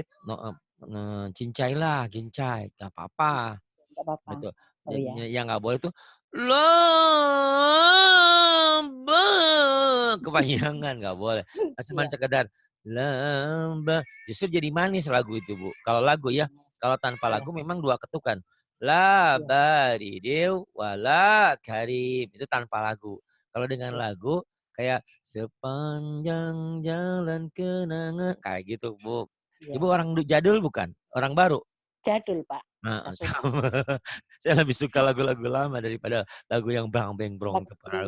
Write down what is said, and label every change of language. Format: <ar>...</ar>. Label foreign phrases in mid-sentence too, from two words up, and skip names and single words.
<id>dikit, cincailah, cincai, nggak apa-apa. enggak apa-apa. Betul. Oh ya. Yang nggak boleh tuh lamba kepanjangan nggak boleh. Cuman Iya. sekedar lamba. Justru jadi manis lagu itu Bu. Kalau lagu ya, kalau tanpa Iya. lagu memang dua ketukan. La Iya. barideu wala karim. Itu tanpa lagu. Kalau dengan Iya. lagu kayak sepanjang jalan kenangan kayak gitu Bu. Ibu Iya. orang jadul bukan? Orang baru? Jadul, Pak. Heeh, Aku, Pak. sama. Saya lebih suka lagu-lagu lama daripada lagu yang brang beng brong terpengaruh.</id>